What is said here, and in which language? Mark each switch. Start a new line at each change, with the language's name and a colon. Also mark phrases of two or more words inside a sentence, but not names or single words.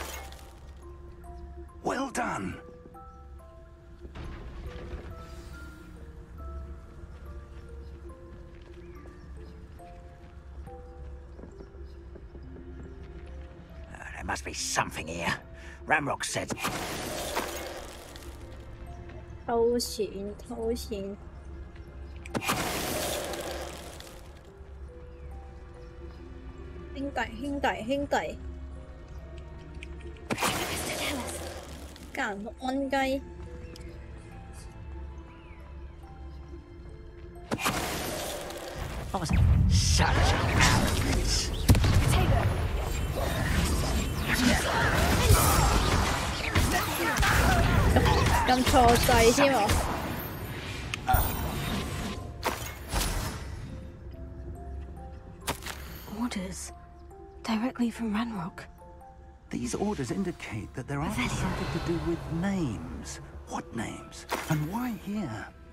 English: Well done. There must be something here. Ramrock said.
Cantonese: 偷錢，偷錢。兄弟，家人六蚊雞。
English: What was it? Such arrogance.
Cantonese: Take 咁錯掣添喎。
English: Orders directly from Ranrock. These orders indicate that there are something to do with names. What names? And why here?